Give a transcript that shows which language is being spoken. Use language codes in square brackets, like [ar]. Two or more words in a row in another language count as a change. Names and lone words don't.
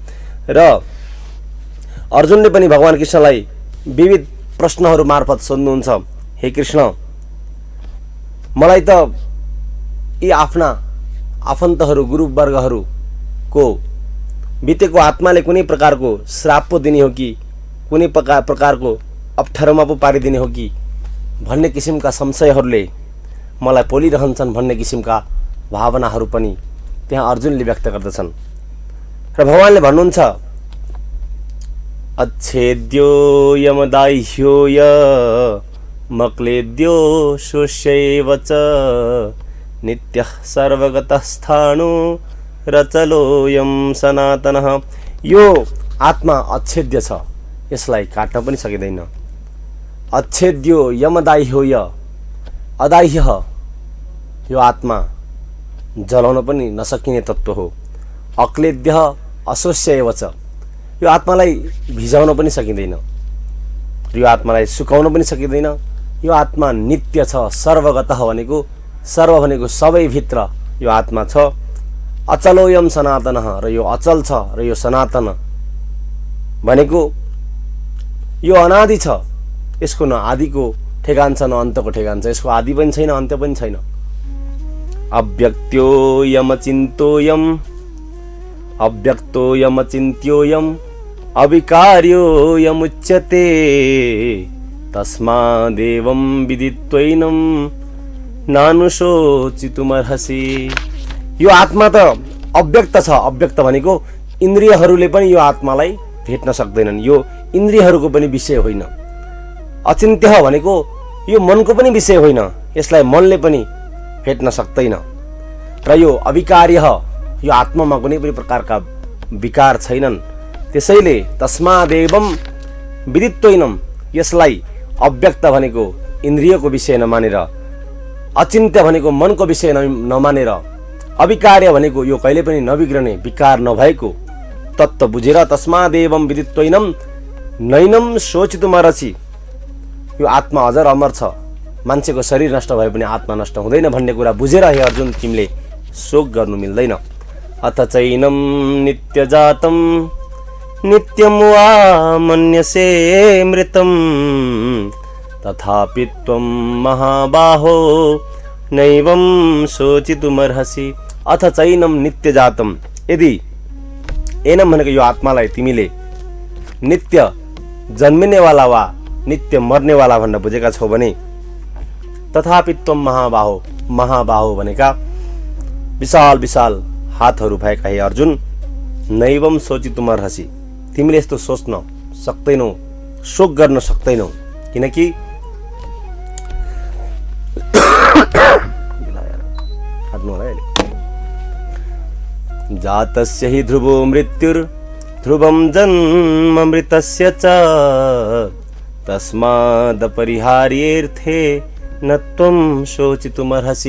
[ne] र अर्जुनले पनि भगवान कृष्णलाई विविध प्रश्नहरू मार्फत सोध्नुहुन्छ, हे कृष्ण, मलाई त यी आफ्ना आफन्तहरू, गुरुवर्गहरूको बितेको आत्माले कुनै प्रकारको श्राप पो दिने हो कि कुनै प्रकारको अप्ठ्यारोमा पो पारिदिने हो कि भन्ने किसिमका संशयहरूले मलाई पोलिरहन्छन् भन्ने किसिमका भावनाहरू पनि त्यहाँ अर्जुनले व्यक्त गर्दछन्। र भगवानले भन्नुहुन्छ, [sa] अच्छेद्यो यमदाह्यो य मक्लेद्यो शोष्यैव च नित्यः सर्वगतः स्थाणु रचलोऽयं सनातनः। [ne] यो आत्मा अच्छेद्य छ, यसलाई काट्न पनि सकिँदैन। [sa] अच्छेद्यो यमदाह्यो य, [ne] अदाह्य यो आत्मा जलाउन पनि नसकिने तत्त्व हो। [sa] अक्लेद्य अशोष्य एव च, [ne] यो आत्मालाई भिजाउन पनि सकिँदैन, यो आत्मालाई सुकाउन पनि सकिँदैन। यो आत्मा नित्य छ, सर्वगतः भनेको सर्व भनेको सबैभित्र यो आत्मा छ। [sa] अचलोयम सनातनः, [ne] र यो अचल छ र यो सनातन भनेको यो अनादि छ, यसको न आदिको ठेगान छ न अन्तको ठेगान छ, यसको आदि पनि छैन अन्त्य पनि छैन। [sa] अव्यक्तोयमचिन्तोयम अव्यक्तोयमचिन्त्योयम अविकार्योयमुच्यते तस्मादेवं विदित्वैनं नानुशोचितुमर्हसि। [ne] यो आत्मा त अव्यक्त छ, अव्यक्त भनेको इन्द्रियहरूले पनि यो आत्मालाई भेट्न सक्दैनन्, यो इन्द्रियहरूको पनि विषय होइन। अचिन्त्य भनेको यो मनको पनि विषय होइन, यसलाई मनले पनि भेट्न सक्दैन। र यो अविकार्य, यो आत्मामा कुनै पनि प्रकारका विकार छैनन्। त्यसैले [sa] तस्मादेवं विदित्वैनं, [ne] यसलाई अव्यक्त भनेको इन्द्रियको विषय नमानेर, अचिन्त्य भनेको मनको विषय नमानेर, अविकार्य भनेको यो कहिले पनि नबिग्रने विकार नभएको तत्त्व बुझेर [sa] तस्मादेवं विदित्वैनं नैनं शोचितुमर्हसि, [ne] यो आत्मा अजर अमर छ, मान्छेको शरीर नष्ट भए पनि आत्मा नष्ट हुँदैन भन्ने कुरा बुझेर हे अर्जुन तिमीले शोक गर्नु मिल्दैन। [sa] अथ चैनं नित्यजातं नित्यं वा मन्यसे मृतं तथापि त्वं महाबाहो नैवं शोचितुमर्हसि। अथ चैनं नित्यजातं, [ne] यदि एनं भनेको यो आत्मालाई तिमीले नित्य जन्मिनेवाला वा नित्य मर्नेवाला भनेर बुझेका छौ भने [sa] तथापि त्वं महाबाहो, [ne] महाबाहो भनेका विशाल विशाल हातहरू भएका हे अर्जुन, [sa] नैवं शोचितुमर्हसि, [ne] तिमीले यस्तो सोच्न सक्दैनौ, शोक गर्न सक्दैनौँ, किनकि [sa] जातस्य हि ध्रुवो मृत्युर् ध्रुवं जन्ममृतस्य च तस्मादपरिहार्येऽर्थे न त्वं शोचितुमर्हसि।